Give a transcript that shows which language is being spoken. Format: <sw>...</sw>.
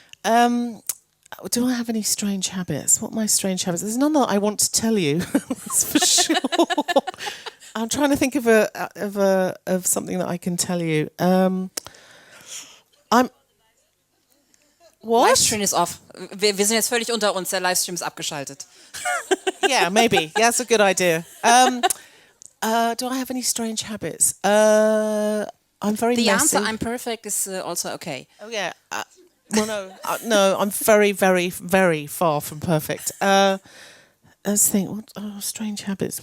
<en>Do I have any strange habits? What are my strange habits? There's none that I want to tell you, that's for sure. I'm trying to think of something that I can tell you. What?</en> <de>Livestream ist off. Wir sind jetzt völlig unter uns. Der Livestream ist abgeschaltet.</de> <en>Yeah, maybe. Yeah, that's a good idea. Do I have any strange habits? I'm very The messy. answer, I'm perfect, is also okay. Oh yeah. Well, no, I'm very, very, very far from perfect. let's think. Strange habits.</en>